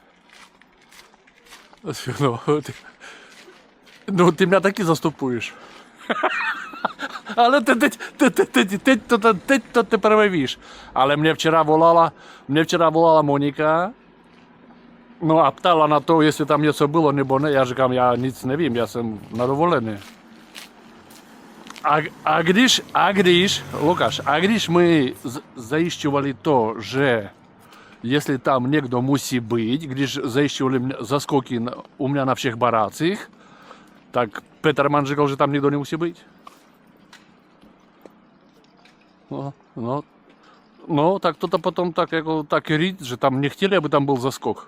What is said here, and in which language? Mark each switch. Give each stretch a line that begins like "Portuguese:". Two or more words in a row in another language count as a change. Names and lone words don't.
Ukrainian: Ну, ти мене так і заступуєш. Але ти правиш. Але мене вчора волала Моніка. Ну, а птала на то, якщо там něco було,
Czech: nebo ne. Я říkám, я nic nevím, я jsem na dovolené. Lukáš, a když my zajišťovali to, že если там někdo musí být, když zajišťovali zaskoky u mě na všech barácích, tak Peterman říkal, že tam nikdo nemusí být. No, tak to potom tak jako tak říct, že tam nechtěli, aby tam byl zaskok.